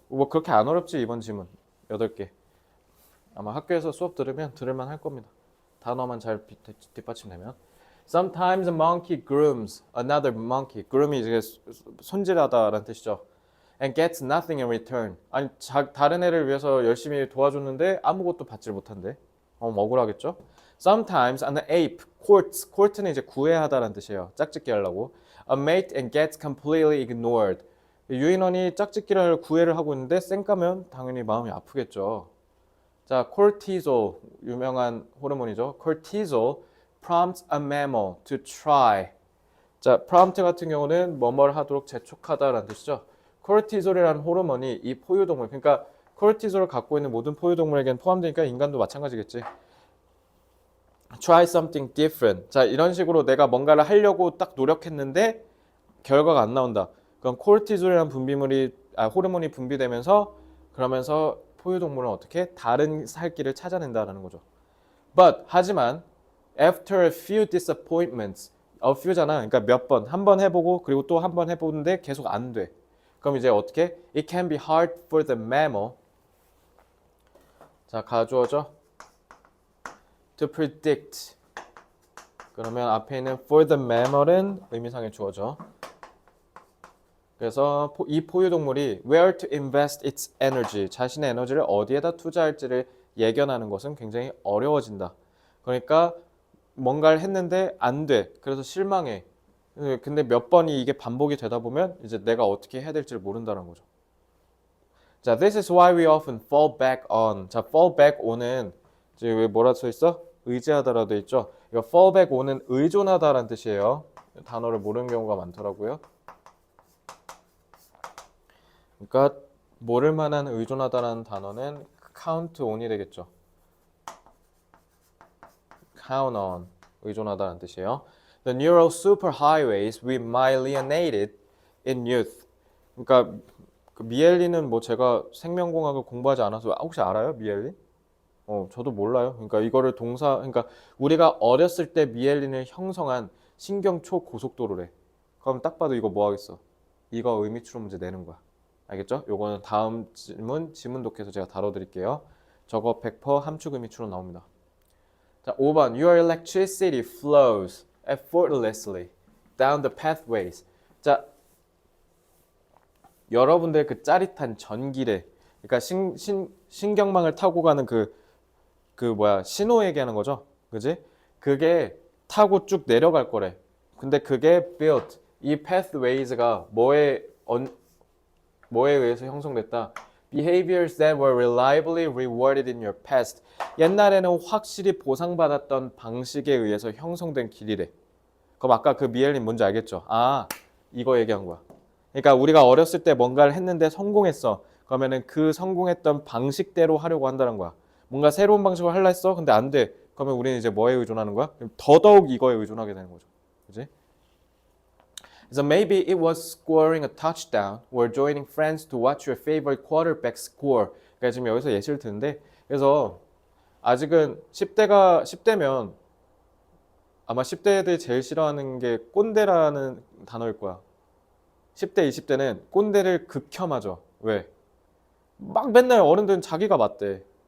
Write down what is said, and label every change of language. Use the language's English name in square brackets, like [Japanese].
[Korean] 뭐 그렇게 안 어렵지, 이번 지문. 8개. 아마 학교에서 수업 들을만 할 겁니다. 단어만 잘 뒷받침되면. [English] Sometimes a monkey grooms another monkey. [Korean] groom이 이제 손질하다라는 뜻이죠. [English] And gets nothing in return. [Korean] 아니 다른 애를 위해서 열심히 도와줬는데 아무것도 받질 못한대. 억울하겠죠? [English] Sometimes an ape courts. [Korean] court는 이제 구애하다라는 뜻이에요. 짝짓기 하려고. [English] A mate and gets completely ignored. [Korean] 유인원이 짝짓기를 구애를 하고 있는데 쌩까면 당연히 마음이 아프겠죠. 자, cortisol 유명한 호르몬이죠. [English] cortisol prompts a mammal to try. [Korean] 자, prompt 같은 경우는 뭐뭘 하도록 재촉하다라는 뜻이죠. cortisol이라는 호르몬이 이 포유동물, 그러니까 cortisol을 갖고 있는 모든 포유동물에겐 포함되니까 인간도 마찬가지겠지. [English] try something different. [Korean] 자, 이런 식으로 내가 뭔가를 하려고 딱 노력했는데 결과가 안 나온다. 그럼 cortisol이라는 호르몬이 분비되면서 그러면서 포유동물은 어떻게 다른 살 길을 찾아낸다라는 거죠. [English] But [Korean] 하지만 [English] after a few disappointments, a few잖아. [Korean] 그러니까 몇 번, 한 번 해보고 그리고 또 한 번 해보는데 계속 안 돼. 그럼 이제 어떻게? [English] It can be hard for the mammal. [Korean] 자, 가주어죠. [English] To predict. [Korean] 그러면 앞에 있는 for the mammal은 의미상의 주어죠. 그래서 이 포유동물이 [English] where to invest its energy, [Korean] 자신의 에너지를 어디에다 투자할지를 예견하는 것은 굉장히 어려워진다. 그러니까 뭔가를 했는데 안 돼. 그래서 실망해. 근데 몇 번이 이게 반복이 되다 보면 이제 내가 어떻게 해야 될지를 모른다는 거죠. [English] 자, this is why we often fall back on. [Korean] 자, fall back on은 이제 왜 뭐라 써 있어? 의지하다라고 돼 있죠. 이거 fall back on은 의존하다라는 뜻이에요. 단어를 모르는 경우가 많더라고요. 그러니까 모를 만한 의존하다라는 단어는 count on이 되겠죠. count on. 의존하다는 뜻이에요. [English] The neural superhighways we myelinated in youth. [Korean] 그러니까 그 미엘린은 뭐 제가 생명공학을 공부하지 않아서 혹시 알아요? 미엘린? 저도 몰라요. 그러니까 이거를 그러니까 우리가 어렸을 때 미엘린을 형성한 신경 초고속도로래. 그럼 딱 봐도 이거 뭐 하겠어? 이거 의미 추론 문제 내는 거야. 알겠죠? 요거는 다음 지문 독해서 제가 다뤄드릴게요. 저거 100% 함축 의미 추론 나옵니다. 자, 5번. [English] Your electricity flows effortlessly down the pathways. [Korean] 자, 여러분들 그 짜릿한 전기래. 그러니까 신경망을 타고 가는 신호 얘기하는 거죠. 그지? 그게 타고 쭉 내려갈 거래. 근데 그게 built, 이 pathways가 뭐에 의해서 형성됐다? [English] Behaviors that were reliably rewarded in your past. [Korean] 옛날에는 확실히 보상받았던 방식에 의해서 형성된 길이래. 그럼 아까 그 미엘린 뭔지 알겠죠? 이거 얘기한 거야. 그러니까 우리가 어렸을 때 뭔가를 했는데 성공했어. 그러면은 그 성공했던 방식대로 하려고 한다는 거야. 뭔가 새로운 방식으로 하려 했어. 근데 안 돼. 그러면 우리는 이제 뭐에 의존하는 거야? 더더욱 이거에 의존하게 되는 거죠. 그지? [English] So maybe it was scoring a touchdown or joining friends to watch your favorite quarterback score. [Korean] 그러니까 지금 여기서 예시를 드는데, 그래서 아직은 10대면 아마 10대들 제일 싫어하는 게 꼰대라는 단어일 거야. 10대, 20대는 꼰대를 극혐하죠. 왜? 막 맨날 어른들은 자기가 맞대.